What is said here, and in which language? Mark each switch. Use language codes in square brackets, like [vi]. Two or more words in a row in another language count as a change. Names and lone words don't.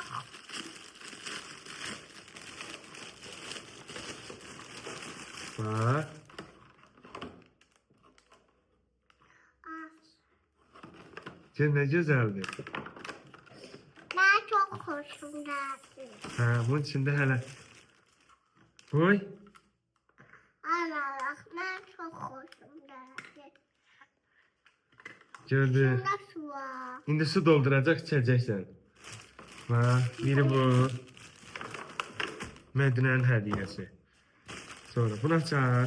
[az] Bax. Gör nə gözəldir. [tr] Ben çok hoşum geldi. [az] Hə, bunun içində hələ. Qoy. Allah, [tr] ben çok hoşum geldi. [az] Gördün. [tr] Şunda su var. [az] İndi su dolduracaq, içəcəksən. Bax, biri bu. Mədinənin hədiyyəsi. Sonra bunu açar.